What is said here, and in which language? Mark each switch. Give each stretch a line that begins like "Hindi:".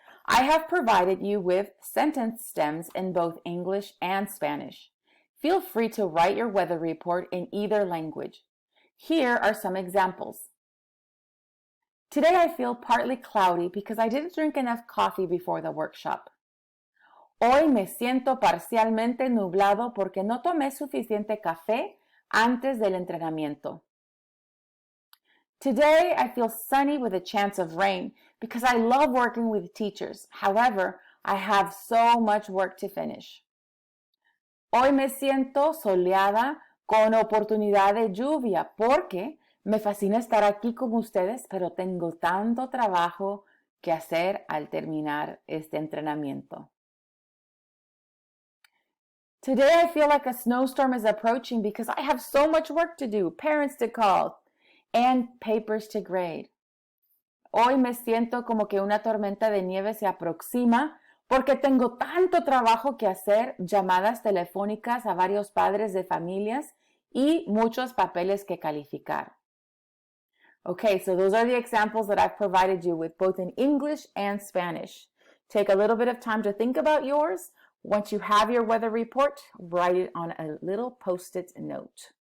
English: I have provided you with sentence stems in both English and Spanish. Feel free to write your weather report in either language. Here are some examples. Today I feel partly cloudy because I didn't drink enough coffee before the workshop.
Spanish: Hoy me siento parcialmente nublado porque no tomé suficiente café antes del entrenamiento.
English: Today I feel sunny with a chance of rain because I love working with teachers. However, I have so much work to finish.
Spanish: Hoy me siento soleada con oportunidad de lluvia porque Me fascina estar aquí con ustedes, pero tengo tanto trabajo que hacer al terminar este entrenamiento.
English: Today I feel like a snowstorm is approaching because I have so much work to do, parents to call, and papers to grade.
Spanish: Hoy me siento como que una tormenta de nieve se aproxima porque tengo tanto trabajo que hacer, llamadas telefónicas a varios padres de familias y muchos papeles que calificar.
English: Okay, so those are the examples that I've provided you with both in English and Spanish. Take a little bit of time to think about yours. Once you have your weather report, write it on a little Post-it note.